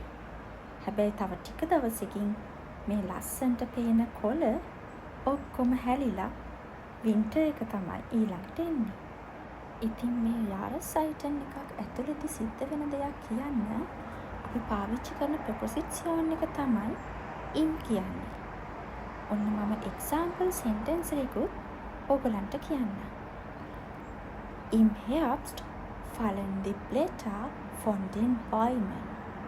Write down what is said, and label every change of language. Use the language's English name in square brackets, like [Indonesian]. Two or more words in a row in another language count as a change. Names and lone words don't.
[Sinhala] හැබැයි තව ටික දවසකින් මේ ලස්සනට පේන කොළ ඔක්කොම හැලිලා වින්ටර් එක තමයි ඊළඟට එන්නේ. ඉතින් මේ යාරස්සයිටන් එකක් ඇතුළතදී සිද්ධ වෙන දෙයක් කියන්න අපි පාවිච්චි කරන ප්‍රොපොසිෂන් එක තමයි ඉන් කියන්නේ. ඔන්න මම [English] example sentence [Sinhala] එකකුත් ඔයගලන්ට කියන්න. [German] Im Herbst fallen die Blätter von den Bäumen.